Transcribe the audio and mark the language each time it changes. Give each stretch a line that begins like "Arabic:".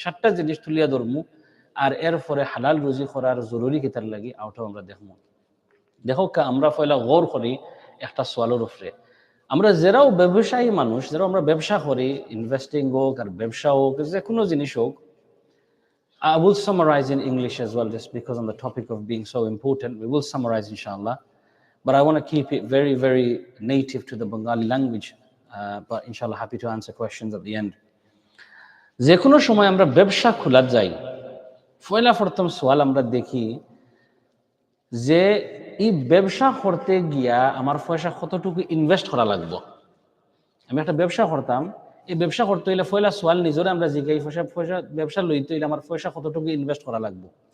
Bangla: 7টা জিনিস তুলিয়া ধরমু, আর এরপরে হালাল রুজি করার জরুরি কিতার লাগি আউটাও আমরা দেখবো। দেখো আমরা পয়লা গৌর করি একটা সোয়ালোর উপরে। আমরা যারাও ব্যবসায়ী মানুষ, যারা আমরা ব্যবসা করি, ইনভেস্টিং হোক আর ব্যবসা হোক, যে কোনো জিনিস হোক,
English: I will summarize in English as well, just because on the topic of being so important. We will summarize inshallah, but I want to keep it very, very native to the Bengali language, but inshallah happy to answer questions at the end.
Bangla: যে কোনো সময় আমরা ব্যবসা খোলা যাই, পয়লা প্রথম সোয়াল আমরা দেখি যে এই ব্যবসা করতে গিয়া আমার পয়সা কতটুকু ইনভেস্ট করা লাগবে। আমি একটা ব্যবসা করতাম, এই ব্যবসা করতে হইলে পয়লা সোয়াল নিজরে আমরা জিজ্ঞাই পয়সা ব্যবসা লইতে হইলে আমার পয়সা কতটুকু ইনভেস্ট করা লাগবে।